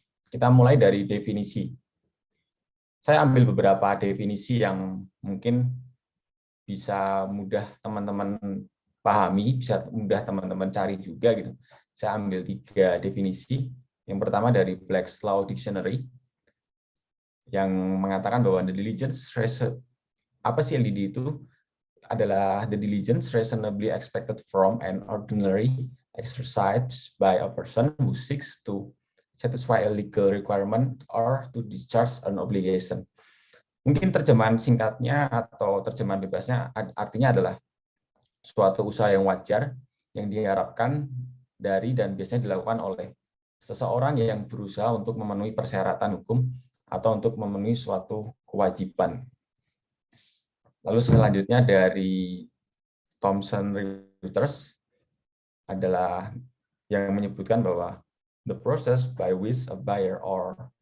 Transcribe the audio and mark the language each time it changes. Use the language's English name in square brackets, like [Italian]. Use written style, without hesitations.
[Indonesian] Kita mulai dari definisi. Saya ambil beberapa definisi yang mungkin bisa mudah teman-teman pahami, bisa mudah teman-teman cari juga gitu. Saya ambil 3 definisi. Yang pertama dari Black's Law Dictionary yang mengatakan bahwa the diligence apa sih LDD itu? Adalah [English] the diligence reasonably expected from an ordinary exercise by a person who seeks to satisfy a legal requirement or to discharge an obligation. [Indonesian] Mungkin terjemahan singkatnya atau terjemahan bebasnya artinya adalah suatu usaha yang wajar yang diharapkan dari dan biasanya dilakukan oleh seseorang yang berusaha untuk memenuhi persyaratan hukum atau untuk memenuhi suatu kewajiban. Lalu selanjutnya dari Thomson Reuters adalah yang menyebutkan bahwa [English] the process by which a buyer or